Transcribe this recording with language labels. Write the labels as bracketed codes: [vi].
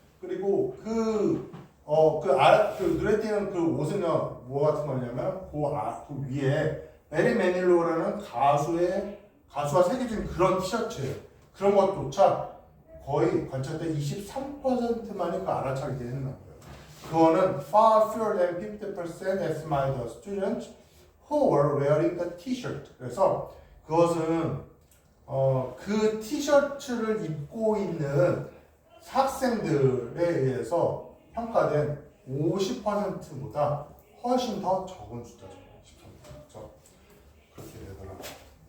[ko] 그리고 그 눈에 띄는 그 옷은요, 뭐 같은 거냐면, 그 위에 메리 매닐로라는 가수가 새겨진 그런 티셔츠예요. 그런 것조차 거의 관찰자 23%만이 그 알아차리게 되는 거예요. 그거는 [en] far fewer than 50% estimate the students who were wearing the t-shirt. [ko] 그래서 그것은 그 티셔츠를 입고 있는 학생들에 의해서 평가된 50%보다 훨씬 더 적은 숫자죠. 13%죠. 그렇게 되더라고요.